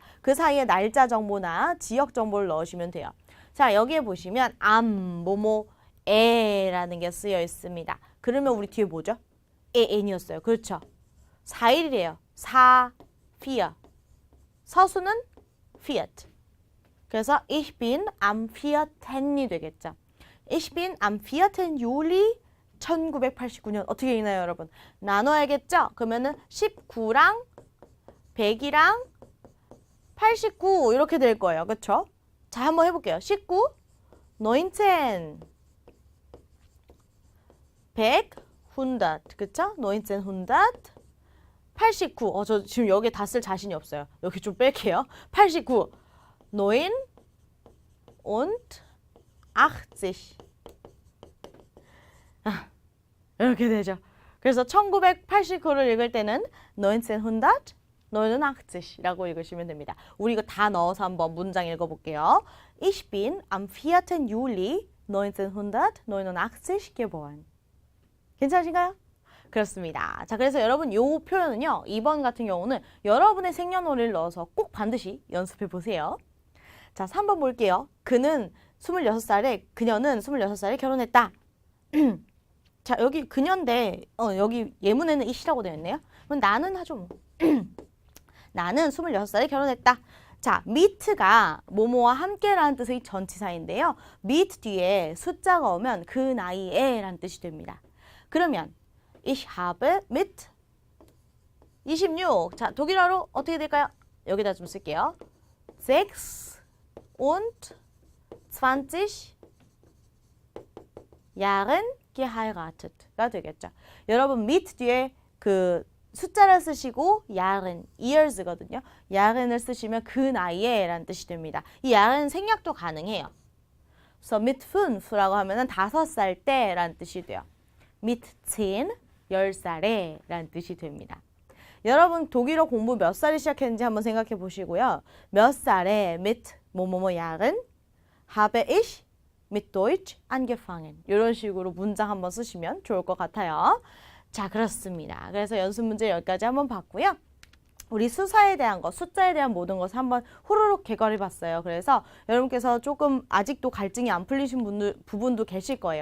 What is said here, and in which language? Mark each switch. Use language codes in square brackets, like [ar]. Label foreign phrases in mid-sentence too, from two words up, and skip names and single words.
[ko] 그 사이에 날짜 정보나 지역 정보를 넣으시면 돼요. 자, 여기에 보시면 뭐뭐에라는 게 쓰여 있습니다. 그러면 우리 뒤에 뭐죠? n이었어요. 그렇죠? 4일이래요. 4, 4. 서수는 Fiat. 그래서 [de] Ich bin am 4. [ko] 이 되겠죠. [de] Ich bin am 4. Juli 1989년. [ko] 어떻게 읽나요, 여러분? 나눠야겠죠? 그러면은 19랑 100이랑 89 이렇게 될 거예요. 그렇죠? 자, 한번 해볼게요. 19, 19, 100, 100, 그쵸? 19, 100, 89. 저 지금 여기 다 쓸 자신이 없어요. 여기 좀 뺄게요. 89, [de] 9 und 80. [ko] 이렇게 되죠. 그래서 1989를 읽을 때는 1989라고 읽으시면 됩니다. 우리 이거 다 넣어서 한번 문장 읽어볼게요. [de] Ich bin am 4. Juli 1989 geboren. [ko] 괜찮으신가요? 그렇습니다. 자, 그래서 여러분 요 표현은요. 2번 같은 경우는 여러분의 생년월일을 넣어서 꼭 반드시 연습해 보세요. 자, 3번 볼게요. 그녀는 26살에 결혼했다. 자, 여기 그녀인데 여기 예문에는 이시라고 되어 있네요. 그럼 나는 하죠. 뭐. 나는 26살에 결혼했다. 자, mit가 뭐뭐와 함께라는 뜻의 전치사인데요. mit 뒤에 숫자가 오면 그 나이에 라는 뜻이 됩니다. [de] 그러면 ich habe mit 26. [ko] 자, 독일어로 어떻게 될까요? 여기다 좀 쓸게요. [de] 6 und 20 Jahren geheiratet [ko] 가 되겠죠. 여러분 mit 뒤에 그 숫자를 쓰시고 Jahren, years거든요. Jahren을 쓰시면 그 나이에 라는 뜻이 됩니다. 이 Jahren 생략도 가능해요. [de] So mit 5 [ko] 라고 하면은 5살 때 라는 뜻이 돼요. mit 10, 10살에 라는 뜻이 됩니다. 여러분 독일어 공부 몇 살에 시작했는지 한번 생각해 보시고요. 몇 살에 [de] mit 뭐뭐뭐 Jahren habe ich mit Deutsch angefangen. [ko] 이런 식으로 문장 한번 쓰시면 좋을 것 같아요. 자, 그렇습니다. 그래서 연습 문제 여기까지 한번 봤고요. 우리 수사에 대한 거, 숫자에 대한 모든 것을 한번 호로록 개괄해 봤어요. 그래서 여러분께서 조금 아직도 갈증이 안 풀리신 부분도 계실 거예요.